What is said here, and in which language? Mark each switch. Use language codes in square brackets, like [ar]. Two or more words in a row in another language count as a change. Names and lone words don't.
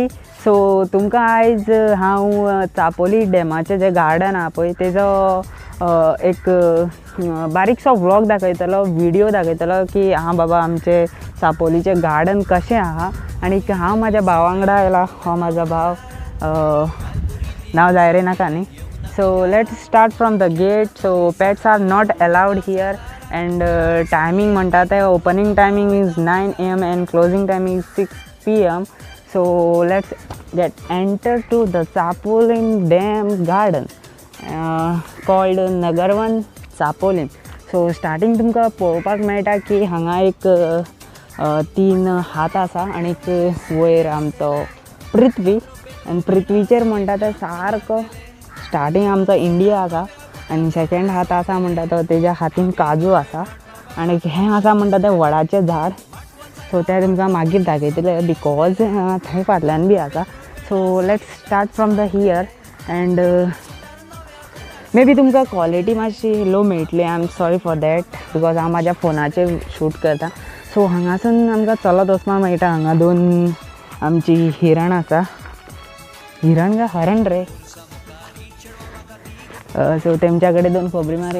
[kok] सो तुमकां आयज हांव चापोली डॅमाचें जें गार्डन आहा पळय तेजो एक बारीकसो व्लॉग दाखयतलो, व्हिडिओ दाखयतलो की हां बाबा आमचे चापोलीचें गार्डन कशें आहा. आनी हांव म्हाज्या भावा वांगडा आयला. हो म्हाजो भाव, नांव जायरे नाका न्ही. [en] So let's start from the gate. So pets are not allowed here and timing [kok] म्हणटा ते [en] opening timing is 9 AM and closing timing is 6 PM. So let's get enter to the Chapolin Dam garden called Nagarwan Chapolin. So starting [kok] तुमकां पळोवपाक मेळटा की हांगा एक 3 हात आसा आनी वयर आमचो पृथ्वी आनी पृथ्वीचेर म्हणटा ते सारको स्टार्टिंग आमचो इंडिया आसा आनी सेकेंड हात आसा म्हणटा तो तेज्या हातीन काजू आसा आनी हें आसा म्हणटा तें वडाचें झाड. सो तें तुमकां मागीर दाखयतलें बिकॉज थंय फाटल्यान बी आसा. [en] So let's start from the here and may be तुमकां क्वॉलिटी मातशी लो मेळटली. I am sorry for that because हांव म्हाज्या फोनाचेर शूट करता. [kok] सो हांगासून आमकां चलत वचपाक मेळटा. हांगा 2 आमची हिरण आसा. हिरण काय हरण रे. सो तेमच्या कडेन 2 खोबरी मारया.